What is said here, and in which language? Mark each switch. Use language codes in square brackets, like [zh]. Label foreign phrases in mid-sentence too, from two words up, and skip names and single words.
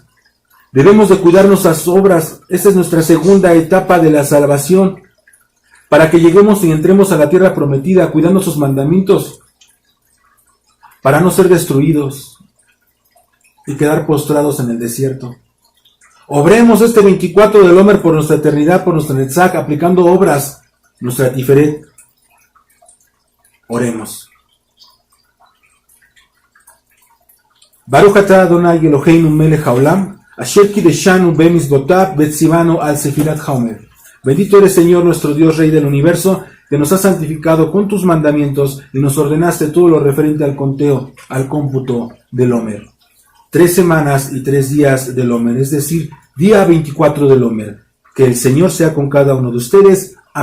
[es] Debemos de cuidar nuestras obras. Esta es nuestra segunda etapa de la salvación, para que lleguemos y entremos a la tierra prometida, cuidando sus mandamientos, para no ser destruidos y quedar postrados en el desierto. Obremos este 24 del Omer por nuestra eternidad, por nuestra netzach, aplicando obras, nuestra tiferet. Oremos. [he] ברוך אתה אדוני אלוהינו מלך העולם אשר קדשנו במצוותיו וצוונו על ספירת העומר. [es] Bendito eres, Señor, nuestro Dios, Rey del universo, que nos has santificado con tus mandamientos y nos ordenaste todo lo referente al conteo, al cómputo del Omer. 3 semanas y 3 días del Omer, es decir, día 24 del Omer. Que el Señor sea con cada uno de ustedes.